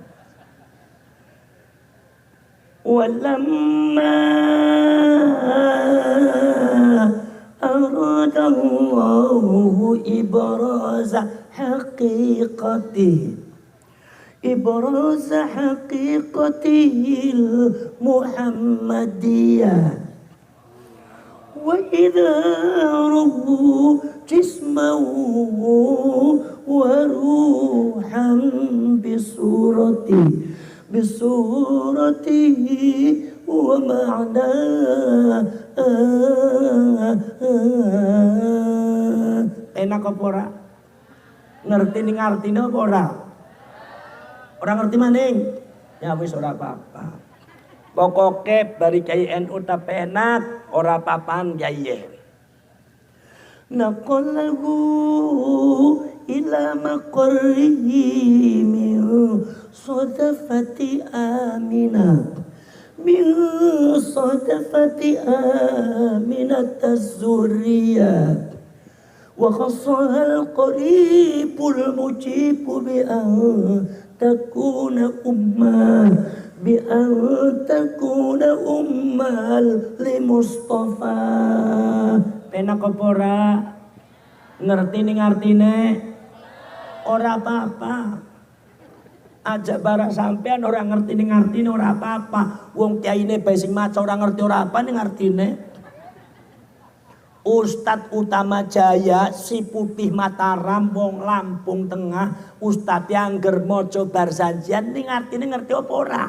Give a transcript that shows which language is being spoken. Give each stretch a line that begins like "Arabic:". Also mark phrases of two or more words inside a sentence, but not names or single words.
Arabic: ولما أراد الله إبراز الحقيقة المحمدية. وإذا ربوا جسمه وروحا بصورته ومعناه.
Javanese: Enak apa ora? Ngerti ning artine apa ora? Ora ngerti maning? Ya wis ora apa-apa. Pokoke bari Kyai NU tapi enak, ora papan Kyai.
Arabic: نقله إلى مقره من صدفة آمنة الزهرية وخصها القريب المجيب بأن تكون أما للمصطفى.
Javanese: Penak apa ora? Ngerti ning artine? Ora apa-apa. Ajak barak sampean ora ngerti ning artine ora apa-apa. Wong kyaine bae sing maca ora ngerti ora apa ning artine. Ustadz Utama Jaya si putih Mataram wong Lampung Tengah, Ustadz yang maca bar janjian ning artine ngerti apa ora?